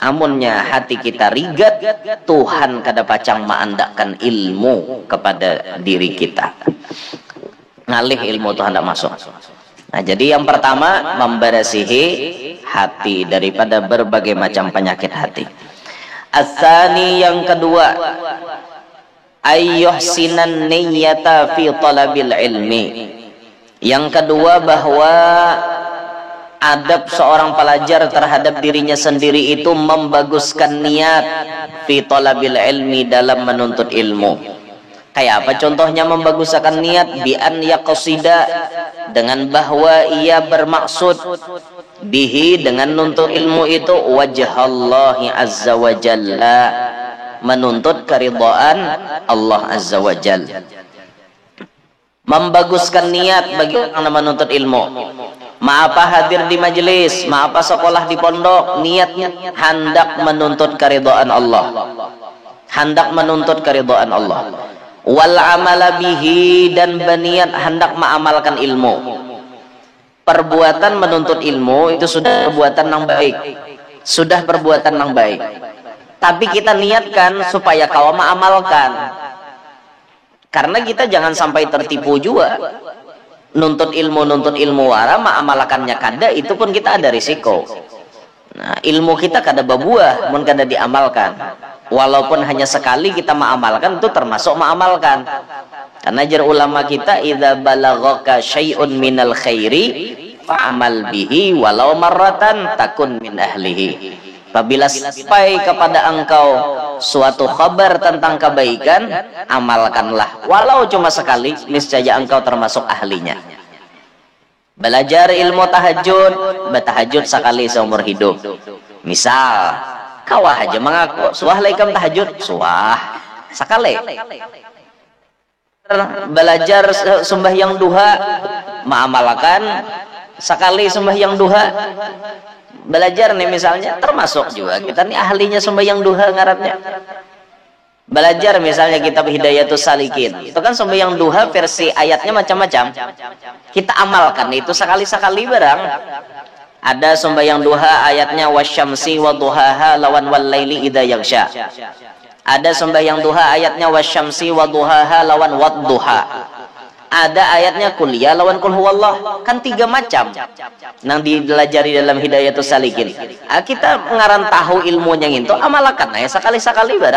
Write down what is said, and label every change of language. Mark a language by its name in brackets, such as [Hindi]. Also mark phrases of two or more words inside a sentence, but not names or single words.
[Banjar] Amunnya hati kita rigat, Tuhan kada pacang ma'andakan ilmu kepada diri kita. Ngalih ilmu Tuhan tidak masuk. Nah jadi yang pertama, membersihi hati daripada berbagai macam penyakit hati. [Arabic] الثاني, [Banjar] yang kedua, [Arabic] أن يحسن النية في طلب العلم. [Banjar] Yang kedua, bahwa adab seorang pelajar terhadap dirinya sendiri itu membaguskan niat [Arabic] في طلب العلم, [Banjar] dalam menuntut ilmu. Kayak apa contohnya membaguskan niat? [Arabic] بأن يقصد, [Banjar] dengan bahwa ia bermaksud bihi, dengan nuntut ilmu itu, [Arabic] وجه الله عز وجل, [Banjar] menuntut keridhaan Allah [Arabic] عز وجل. [Banjar] Membaguskan niat bagi orang menuntut ilmu. Maapa hadir di majelis, maapa sekolah di pondok, niatnya hendak menuntut keridhaan Allah. Hendak menuntut keridhaan Allah. [Arabic] والعمل به, [Banjar] dan berniat hendak mengamalkan ilmu. Perbuatan menuntut ilmu itu sudah perbuatan yang baik. Sudah perbuatan yang baik. Tapi kita niatkan supaya kau mengamalkan. Karena kita jangan sampai tertipu juga. Nuntut ilmu wara mengamalkannya kada, itu pun kita ada risiko. Nah, ilmu kita kada berbuah mun kada diamalkan. Walaupun hanya sekali kita mengamalkan, itu termasuk mengamalkan. Karena jar ulama kita, [Arabic] إذا بلغك شيء من الخير فاعمل به ولو مرة تكن من أهله. [Indonesian] Apabila sampai kepada engkau suatu kabar tentang kebaikan, amalkanlah walau cuma sekali, niscaya engkau termasuk ahlinya. [Banjar] Belajar ilmu tahajud, bertahajud sekali seumur hidup. Misal kawah aja mengaku suah laikam tahajud, suah sekali. Belajar sembahyang duha, mengamalkan sekali sembahyang duha. Belajar nih misalnya, termasuk juga kita nih ahlinya sembahyang duha ngaratnya. Belajar misalnya kitab Hidayatus Salikin, itu kan sembahyang duha versi ayatnya macam-macam. Kita amalkan itu sekali-sekali barang. Ada sembahyang duha ayatnya [Arabic] والشمس وضحاها [Banjar] lawan [Arabic] والليل إذا يغشى. [Banjar] Ada sembahyang duha ayatnya [Arabic] والشمس وضحاها [Banjar] lawan wadduha. Ada ayatnya kuliah lawan [Arabic] قل هو الله. [Banjar] Kan 3 macam yang dipelajari dalam Hidayatus Salikin. Kita ngaran tahu ilmunya itu, amalkan ya sekali-sekali barang.